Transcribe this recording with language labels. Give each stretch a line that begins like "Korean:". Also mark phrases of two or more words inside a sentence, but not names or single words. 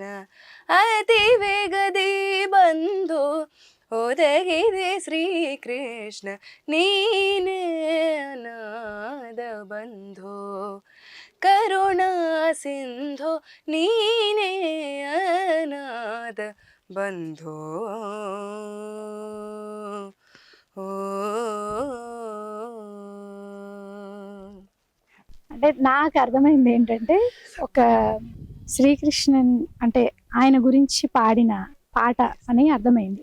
Kannada: ಅತಿ ವೇಗದಿ ಬಂದು ಒದಗಿದೆ ಶ್ರೀಕೃಷ್ಣ, ನೀನೇ ಅನಾಥ ಬಂಧೋ ಕರುಣಾ ಸಿಂಧೋ, ನೀನೇ ಅನಾಥ ಬಂಧೋ.
Telugu: ఓ అంటే నాకు అర్థమైంది ఏంటంటే, ఒక శ్రీకృష్ణన్ అంటే ఆయన గురించి పాడిన పాట అని అర్థమైంది.